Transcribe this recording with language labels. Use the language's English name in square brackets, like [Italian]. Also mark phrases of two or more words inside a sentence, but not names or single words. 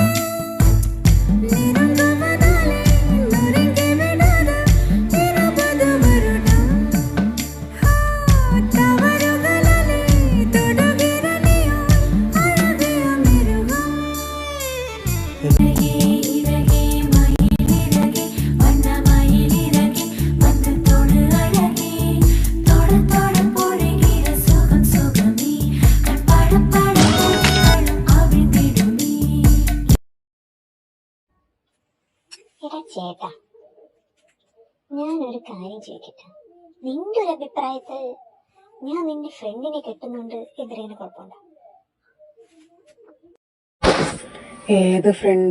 [Tamil] நெருங்குவதாலே நொறுங்கி விடாத இருபது வருடம் தவறுகளே தொடுகிற நீயும் அழகிய மிருகம் இறகே இறகே மயிலிறகே வண்ணமயிலிறகே வந்து தொடு அழகே தொட தொட பொழுகிற சுகம் சுகமே கண்பட பட பொருளும் அவிழ்ந்திடுமே [Malayalam] എടാ ചേട്ടാ, ഞാനൊരു കാര്യം ചോദിക്കട്ടെ. നിന്റെ ഒരു അഭിപ്രായത്തിൽ ഞാൻ നിന്റെ ഫ്രണ്ടിനെ കെട്ടുന്നുണ്ട് എന്തെങ്കിലും കുഴപ്പമുണ്ടോ? ഏത് ഫ്രണ്ട്?